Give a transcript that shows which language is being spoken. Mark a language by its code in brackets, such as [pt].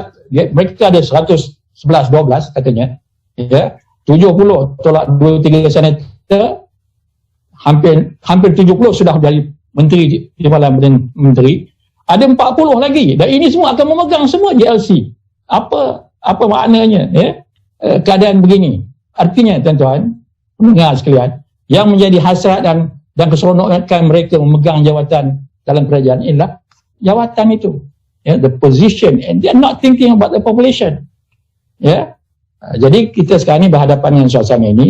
[ms] Mereka ada 111-12 katanya, ya, 70 tolak 2-3 senator, hampir 70 sudah jadi menteri, timbalan menteri, ada 40 lagi, dan ini semua akan memegang semua GLC. Apa maknanya ya? Keadaan begini? Artinya tuan-tuan pendengar sekalian, yang menjadi hasrat dan keseronokan mereka memegang jawatan dalam kerajaan ialah jawatan itu. [en] The position, and they are not thinking about the population. [ms] Jadi kita sekarang ni berhadapan dengan suasana ini.